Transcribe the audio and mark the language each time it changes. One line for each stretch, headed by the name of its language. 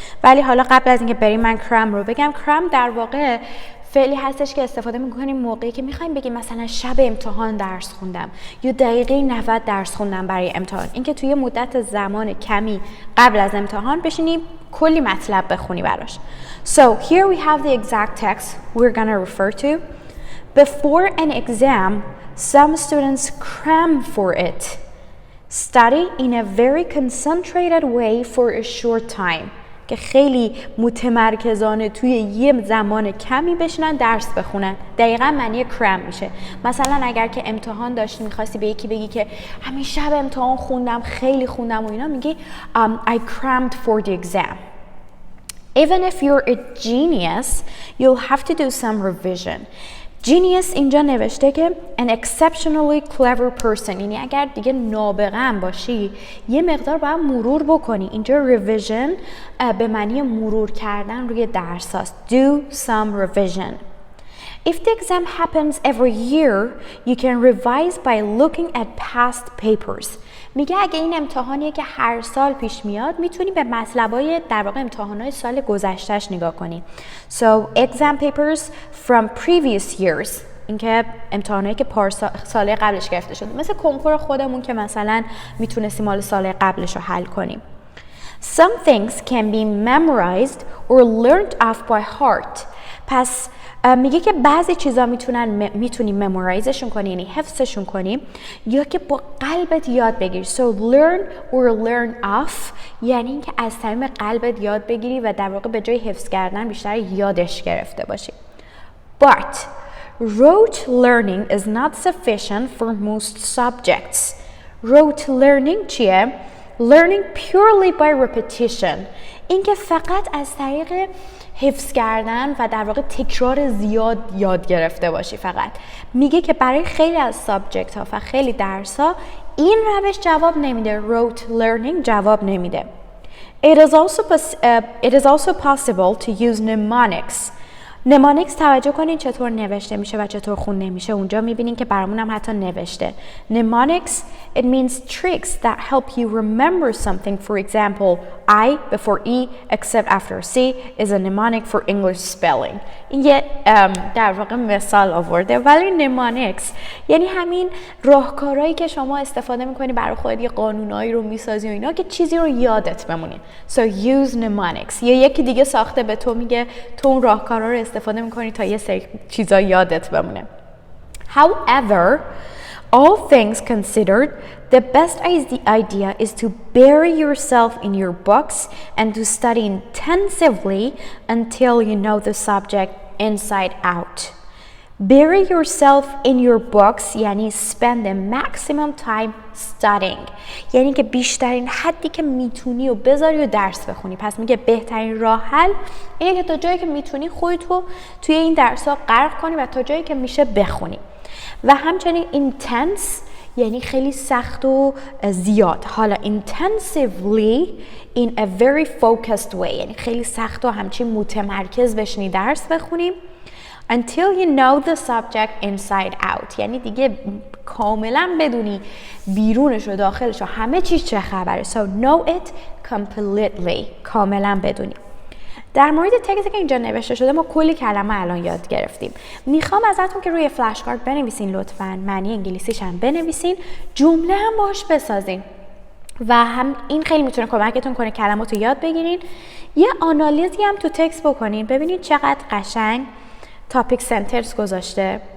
Persian: ولی حالا قبل از اینکه بریم من کرم رو بگم. کرم در واقع فعلی هستش که استفاده میکنیم موقعی که میخوایم بگیم مثلا شب امتحان درس خوندم یا دقیقه 90 درس خوندم برای امتحان. اینکه توی مدت زمان کمی قبل از امتحان بشینیم کلی مطلب بخونی براش.
English: So here we have the exact text we're gonna refer to. Before an exam, some students cram for it. Study in a very concentrated way for a short time.
Persian: که خیلی متمرکزانه توی یه زمان کمی بشینن درس بخونن. دقیقا معنی کرم میشه. مثلا اگر که امتحان داشتی میخواستی به یکی بگی که همین شب امتحان خوندم، خیلی خوندم و اینا، میگی
English: I crammed for the exam. Even if you're a genius, you'll have to do some revision.
Persian: Genius اینجا نوشته که
English: an exceptionally clever person،
Persian: یعنی اگر دیگه نابغه هم باشی یه مقدار باید مرور بکنی. اینجا revision به معنی مرور کردن روی درس هست.
English: Do some revision. If the exam happens every year, you can revise by looking at past papers.
Persian: میگه اگه این امتحانیه که هر سال پیش میاد میتونی به مطلبای در واقع امتحانات سال گذشتهش نگاه کنی.
English: So exam papers from previous years.
Persian: اینکه امتحانایی که سال قبلش گرفته شده. مثل کنکور خودمون که مثلا میتونستیم مال سال قبلش رو حل کنیم.
English: Some things can be memorized or learned off by heart.
Persian: پس میگه که بعضی چیزا میتونی ممورایزشون کنی، یعنی حفظشون کنی، یا که با قلبت یاد بگیری.
English: So learn or learn off
Persian: یعنی اینکه از صمیم قلبت یاد بگیری و در واقع به جای حفظ کردن بیشتر یادش گرفته باشی.
English: But rote learning is not sufficient for most subjects. Rote learning
Persian: چیه؟
English: Learning purely by repetition.
Persian: اینکه فقط از طریق حفظ کردن و در واقع تکرار زیاد یاد گرفته باشی فقط. میگه که برای خیلی از سابجکت ها و خیلی درس ها این روش جواب نمیده. rote learning جواب نمیده.
English: It is also possible to use mnemonics.
Persian: mnemonics توجه کنین چطور نوشته میشه و چطور خونده میشه. اونجا میبینین که برامون هم حتی نوشته.
English: mnemonics, it means tricks that help you remember something. For example, I before E except after C is a mnemonic for English spelling.
Persian: این یه در واقع مثال آورده. ولی mnemonics یعنی همین راهکارهایی که شما استفاده میکنی برای خودت، یه قانونایی رو میسازی و اینا که چیزی رو یادت بمونه.
English: So use mnemonics.
Persian: یا یکی دیگه ساخته به تو میگه تو اون راهکارا رو استفاده میکنی تا یه سری چیزا یادت بمونه.
English: However, all things considered, the best idea is to bury yourself in your books and to study intensively until you know the subject inside out. Bury yourself in your books
Persian: یعنی
English: spend the maximum time studying.
Persian: یعنی که بیشترین حدی که میتونی و بذاری و درس بخونی. پس میگه بهترین راه حل اینه که تا جایی که میتونی خودتو توی این درس ها غرق کنی و تا جایی که میشه بخونی. و همچنین intense یعنی خیلی سخت و زیاد. حالا
English: intensively in a very focused way
Persian: یعنی خیلی سخت و همچین متمرکز بشینی درس بخونیم.
English: Until you know the subject inside out
Persian: یعنی دیگه کاملا بدونی بیرونش و داخلش و همه چیز چه خبره.
English: So know it completely
Persian: کاملا بدونی. در مورد تکستی که اینجا نوشته شده ما کلی کلمه الان یاد گرفتیم. میخوام ازتون که روی فلش کارت بنویسین لطفاً، معنی انگلیسیش هم بنویسین، جمله هم باش بسازین و هم این خیلی میتونه کمکتون کنه کلمات رو یاد بگیرین. یه آنالیزی هم تو تکست بکنین ببینید چقدر قشنگ تاپیک سنترز گذاشته.